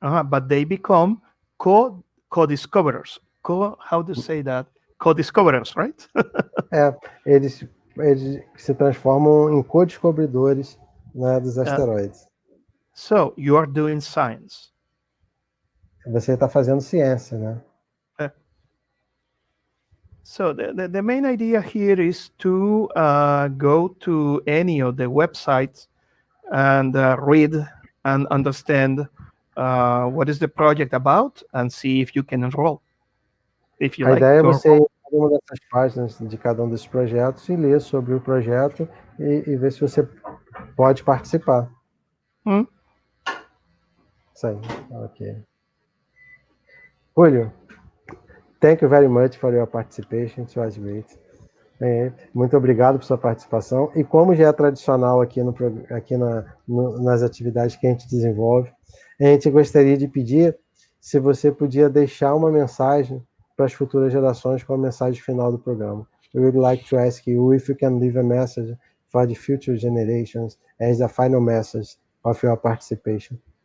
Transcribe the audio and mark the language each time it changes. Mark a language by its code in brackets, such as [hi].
[en] But they become co-discoverers. How do you say that? Co-discoverers, right? [pt] Eles se transformam em co-descobridores, né, dos asteroides. [en] So you are doing science. [pt] Você está fazendo ciência, né? [en] So the main idea here is to go to any of the websites and read and understand what is the project about and see if you can enroll. If you [pt] A [en] like [pt] ideia é [en] to [pt] você ir em uma dessas páginas de cada um desses projetos e ler sobre o projeto e ver se você pode participar. Isso aí, ok. [en] Julio, thank you very much for your participation. It was great. [pt] Muito obrigado por sua participação. E como já é tradicional aqui, nas atividades que a gente desenvolve, a gente gostaria de pedir se você podia deixar uma mensagem para as futuras gerações com a mensagem final do programa. [en] We would like to ask you if you can leave a message for the future generations as a final message of your participation.